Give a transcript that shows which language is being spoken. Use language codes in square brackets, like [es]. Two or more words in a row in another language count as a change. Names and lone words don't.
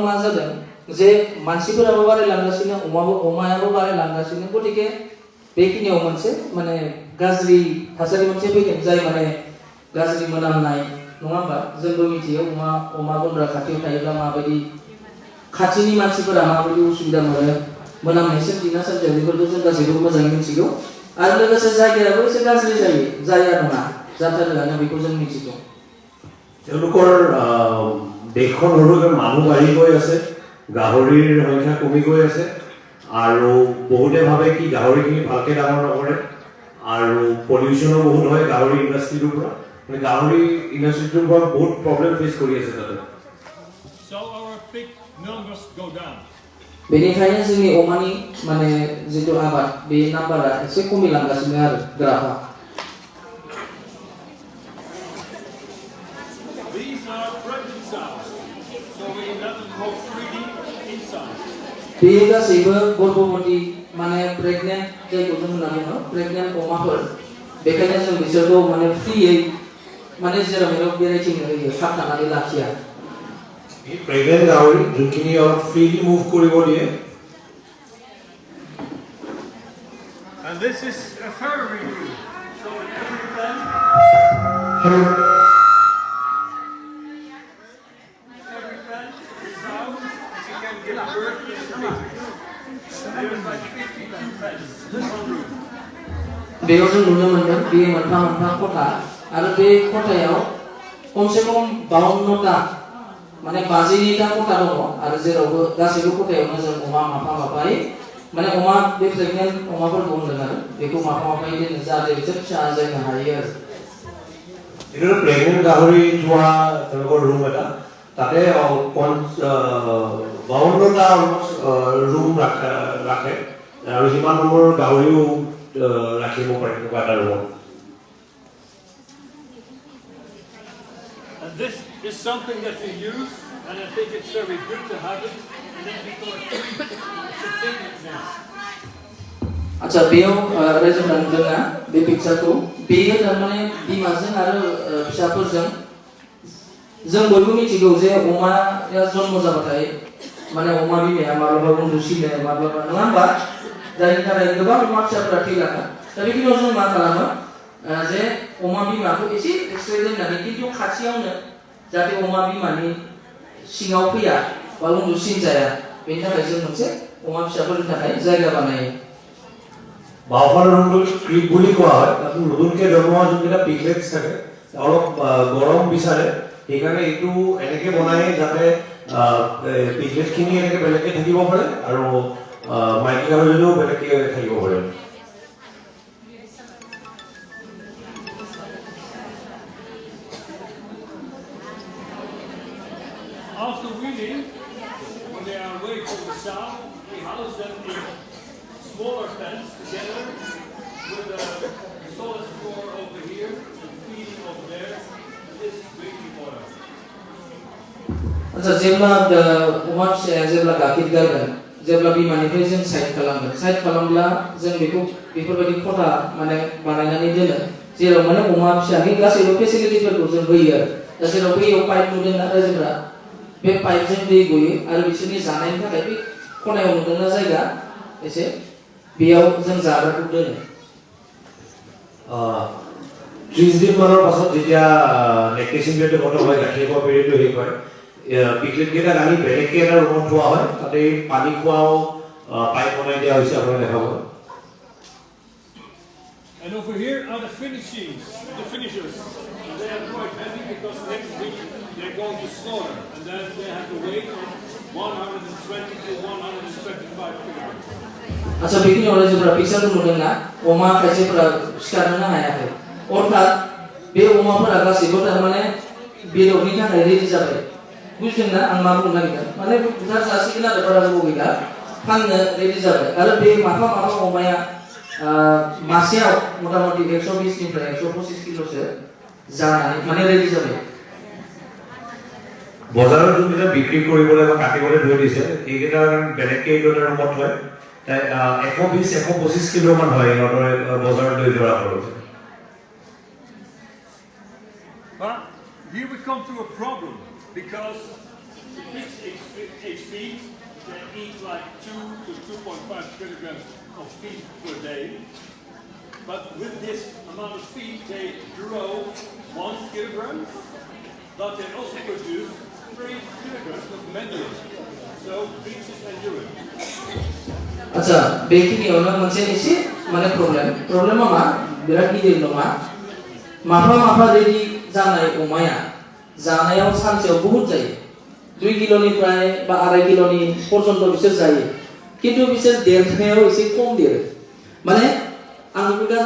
[brx] मा जादों जे मानसिफोराबो बारायलांगासिनो अमायाबो बारायलांगासिनो गतिके बेखिनियाव मोनसे माने गाज्रि थासारि मोनसे फैदों जाय माने गाज्रि मोनामनाय नङा होमबा जोंबो मिथियो अमा गन्द्रा खाथियाव थायोब्ला माबायदि खाथिनि मानसिफोरा माबायदि उसुबिदा मोनो मोनामनाय सोमजिना सोमजिया बेफोरखौ जों गासैबो मोजाङै मिथिगौ आरो लोगोसे जायगायाबो एसे गाज्रि जाया नङा जाथारोआनो बेखौ जों मिथिगौ [as] তেওঁলোকৰ দেশখন সৰুকৈ মানুহ বাঢ়ি গৈ আছে গাহৰিৰ সংখ্যা কমি গৈ আছে আৰু বহুতে ভাবে কি গাহৰিখিনি ভালকৈ ডাঙৰ নকৰে আৰু পলিউশ্যনো বহুত হয় গাহৰি ইণ্ডাষ্ট্ৰিটোৰ পৰা মানে গাহৰি ইণ্ডাষ্ট্ৰিটোৰ পৰা বহুত [en] problem face [as] কৰি আছে তাতে [en] So our pig numbers go down. [brx] बेनिखायनो जोंनि अमानि माने जितु आबाद बे नाम्बारा एसे खमिलांगासिनो आरो ग्राफआ [en] These are pregnant sows, so we let them go freely inside. [brx] बेयो गासैबो गर्भवती माने प्रेगनेन्ट जायखौ जों होनना बुङो प्रेगनेन्ट अमाफोर बेखायनो जों बिसोरखौ माने फ्रियै माने जेराव मेराव बेरायथिंनो होयो खाबथानानै लाखिया [as] প্ৰেগনেণ্ট গাহৰি যোনখিনি অলপ [en] freely move [as] কৰিব দিয়ে [en] And this is a farrowing room. So in every pen, is sound, as you can give birth to the pig. There's like 52 pens in one room. [brx] बेयाव जों नुनो मोनदों बेयो मोनफा मोनफा खथा आरो बे खथायाव खमसे खम 52टा माने 52टा खथा दङ आरो जेरावबो गासैबो खथायावनो जों अमा माफायै माने अमा बे प्रेगनेन्ट अमाफोरखौ होनदों आरो बेखौ माफायै दोनो जाहाथे बिसोर फिसा आजायनो हायो आरो [as] এইটো প্ৰেগনেণ্ট গাহৰি যোৱা তেওঁলোকৰ ৰুম এটা তাতে 52টা ৰুম ৰাখে আৰু সিমান নম্বৰ গাহৰিও ৰাখিব পাৰে এনেকুৱা এটা ৰুম [en] And this is something that we use, and I think it's very good to have it. And then because it's a picnic nest. [brx] अच्छा बेयाव रायजोफोरा नुदोंना बे पिक्चारखौ बेयो थारमाने बिमाजों आरो फिसाफोरजों जों बयबो मिथिगौ जे अमाया जन्म जाबाथाय माने अमा बिमाया माब्लाबा उन्दुसिनो माब्लाबा नङा होमबा जायनि थाखाय गोबां अमा फिसाफोरा थैलाङो दा बेखिनियाव जों मा खालामो जे अमा बिमाखौ एसे एक्सट्रा दोननानै खिन्थु खाथियावनो जाहाथे अमा बिमानि सिङाव फैया बा उन्दुसिन जाया बेनि थाखाय जों मोनसे अमा फिसाफोरनि थाखाय जायगा बानायो [as] বাওঁফালৰ ৰুমটো ক্ৰিপ বুলি কোৱা হয় তাত নতুনকৈ জন্ম হোৱা যোনকেইটা পিগলেটছ থাকে অলপ গৰম বিচাৰে সেইকাৰণে এইটো এনেকৈ বনায় যাতে পিগলেটখিনি এনেকৈ বেলেগকৈ থাকিব পাৰে আৰু মাইকী গাহৰিজনীও বেলেগকৈ থাকিব পাৰে [en] After weaning, when they are away from the sow, we house them in smaller pens together with a solid floor over here and feeding over there. [brx] आच्छा जेब्ला अमा फिसाया जेब्ला गाखिर गारगोन जेब्ला बिमानिफ्राय जों साइड खालामब्ला जों बेखौ बेफोरबायदि खथा माने बानायनानै दोनो जेराव माने अमा फिसानि गासैबो फेसिलिटिफोरखौ जों होयो आरो दा जेराव बैयाव पाइप नुदोंना रायजोफोरा बे पाइपजों दै गयो आरो बिसोरनि जानायनि थाखाय बे खनायाव नुदोंना जायगा एसे बेयाव जों जाग्राखौ दोनो [as] 30 दिन মানৰ পাছত যেতিয়া [en] lactation period [as] খতম হয় গাখীৰ খোৱা পিৰিয়ডটো শেষ হয় পিকলেট কেইটা আনি বেলেগকে এটা ৰুমত থোৱা হয় তাতে পানী খোৱাও পাইপ বনাই দিয়া হৈছে আপোনালোকে দেখা পাব [en] And over here are the finishers. And they are quite heavy because next week they're going to slaughter. And then they have to weigh from 120 to 125 kilograms. [brx] आच्छा बेखिनि अराय जेब्ला पिक्चारखौ नुदोंना अमा खायसेफोरा सिखारनो हायाखै अर्थात बे अमाफोरा गासैबो थारमाने बेदरनि थाखाय रेडि जाबाय बुजिदोंना आं मा बुंनो नागिरदों माने बुथार जासिगोन आरो बारा गोबाव गैला फाननो रेडि जाबाय आरो बे माफा अमाया मासेयाव मटामटी 120 निफ्राय 125 किल'सो जानानै माने रेडि जाबाय [as] বজাৰত যোনটা বিক্ৰী কৰিবলৈ বা কাটিবলৈ ধৰি দিছে এইকেইটা বেলেগকে এইটো ৰুমত হয় 120-125 কিলো মান হয় ইহঁতৰ বজাৰত লৈ যোৱা হয় [en] But here we come to a problem because the pigs age feed they eat like 2 to 2.5 kilograms of feed per day. But with this amount of feed, they grow 1 kilogram, but they also produce 3 kilograms of manure. So feces and urine. [brx] आच्छा बेखिनियावनो मोनसे एसे माने प्रब्लेमा मा बिराद गिदिर नङा माफा रेडि जानाय अमाया जानायाव सानसेयाव बहुत जायो 2 किल'निफ्राय बा 2.5 किल'नि पर्यन्त बिसोर जायो किन्तु बिसोर देरनायाव एसे खम देरो माने आं बेखौ